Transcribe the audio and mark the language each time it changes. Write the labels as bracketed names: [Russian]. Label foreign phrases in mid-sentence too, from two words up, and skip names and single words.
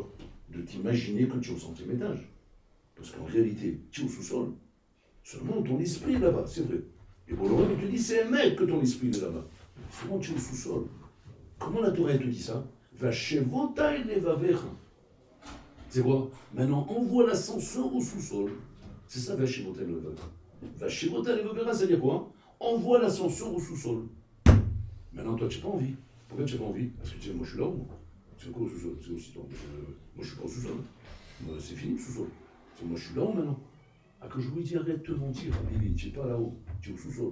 [French] De t'imaginer que tu es au 100e étage. Parce qu'en réalité, tu es au sous-sol. Seulement ton esprit est là-bas, c'est vrai. Et Boloram, il te dit, c'est un mec que ton esprit est là-bas. Seulement tu es au sous-sol. Comment la Torah te dit ça? [Hebrew] והשבות לבבך. [French] C'est quoi? Maintenant, envoie l'ascenseur au sous-sol. C'est ça, [Hebrew] והשבות לבבך. והשבות לבבך, [French] ça veut dire quoi? Envoie l'ascenseur au sous-sol. Maintenant, toi, tu n'as pas envie. Pourquoi tu n'as pas envie? Parce que tu sais, moi, je suis là, moi. C'est quoi au sous-sol? C'est aussi toi. Moi, je suis pas au sous-sol. C'est fini le sous-sol. Moi, je suis là-haut maintenant. Ah, que je lui dis, arrête de te mentir, Bibi, tu n'es pas là-haut, tu es au sous-sol.